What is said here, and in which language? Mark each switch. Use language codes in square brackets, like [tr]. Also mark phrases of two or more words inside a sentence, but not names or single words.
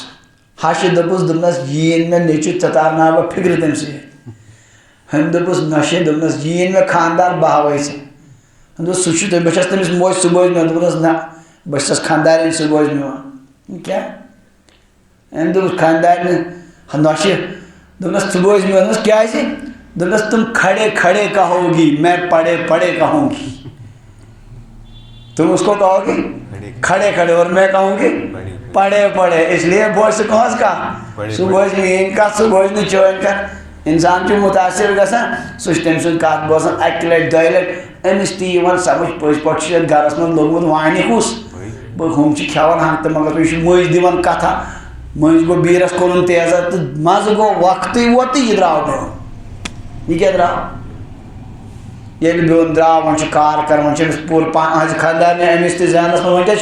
[ks] ہشہِ دوٚپُس یِیِن مےٚ نیٚچوٗ ژےٚ تارناو بہٕ فِکرِ تٔمۍ سۭتۍ ہُمۍ دوٚپُس نشے دوٚپنس یِیِن مےٚ خانٛدار بہٕ ہاوے ژےٚ ہُمۍ دوٚپ سُہ چھُ بہٕ چھس تٔمِس موج سُہ بوزِ مےٚ دوٚپنس نہ بہٕ چھسس خانٛدارنۍ سُہ بوزِ میون کیٛاہ أمۍ دوٚپُس خانٛدارنہِ نۄشہِ دوٚپنس ژٕ بوزِ میون دوٚپنس کیٛازِ دوٚپنس [ur] تم کھڑے کھڑے کہو گی میں پڑے پڑے کہوں گی تم اس کو کہو گی کھڑے کھڑے اور میں کہوں گی پڑے پڑے اس لیے [ks] بوجھ سُہ کہس کانٛہہ سُہ بوزِ نہٕ میٲنۍ کتھ سُہ بوزِ نہٕ چٲنۍ کتھ انسان چھُ مُتاثر گژھان سُہ چھُ تٔمۍ سٕنٛز کتھ بوزان اکہِ لٹہِ دۄیہِ لٹہِ أمِس تہِ یِوان سمجھ پٔزۍ پٲٹھۍ چھُ یتھ گرس منٛز لوگمُت وانہِ کُس ہُم چھِ کھٮ۪وان ہنٛگتہٕ منٛگہٕ یہِ چھُ مٔنٛزۍ دِوان کتھا مٔنٛزۍ گوٚو بیٖرس کوٚرُن تیزا تہٕ منٛزٕ گوٚو وقتٕے ووت تہٕ یہِ درٛاو بِہُن یہِ کیٛاہ درٛاو ییٚلہِ بِہُن درٛاو وۄنۍ چھُ کار کران وۄنۍ چھِ أمِس پوٗرٕ أہنٛزِ خانٛدارنہِ أمِس تہِ ذہنس منٛز وۄنۍ کیٛاہ